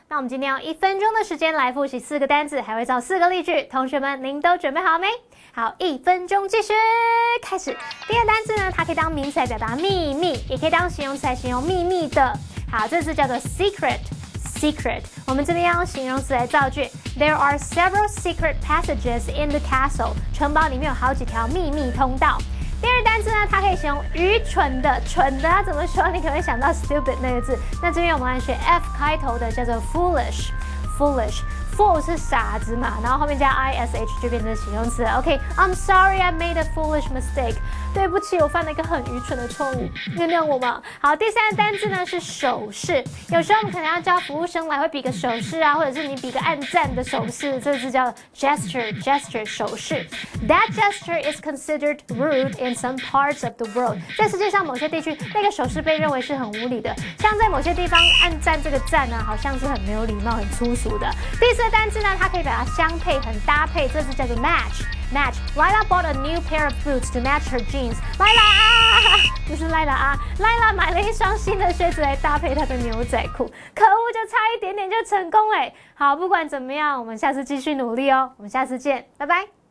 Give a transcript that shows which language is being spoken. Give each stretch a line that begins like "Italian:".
Chinese: 那我们今天用1分钟的时间来复习4个单字，还会造4个例句。同学们，您都准备好没？好，1分钟计时开始。第一个单字呢，它可以当名词来表达秘密，也可以当形容词来形容秘密的。好，这字叫做 secret。Secret， 我们这边要用形容词来造句。
English: There are several secret passages in the castle。
Chinese: 城堡里面有好几条秘密通道。第二单字呢，它可以形容愚蠢的，蠢的它怎么说？你可能会想到 stupid 那个字。那这边我们来学 F 开头的，叫做 foolish。Fool 是傻子嘛，然后后面加 ish 就变成形容词了。 OK，
English: I'm sorry I made a foolish mistake。
Chinese: 对不起，我犯了一个很愚蠢的错误，原谅我嘛。好，第三个单字呢是手势。有时候我们可能要叫服务生来，会比个手势啊，或者是你比个按赞的手势，这个字叫 gesture 手势。
English: That gesture is considered rude in some parts of the world。
Chinese: 在世界上某些地区，那个手势被认为是很无理的，像在某些地方按赞这个赞呢，好像是很没有礼貌、很粗俗的。第四个单字呢，它可以表达相配、很搭配，这字叫做 match。Match.
English: Lila bought a new pair of boots to match her jeans.
Chinese: Lila 啊，不是 Lila 啊 ，Lila 买了一双新的靴子来搭配她的牛仔裤。可恶，就差一点点就成功哎！好，不管怎么样，我们下次继续努力哦。我们下次见，拜拜。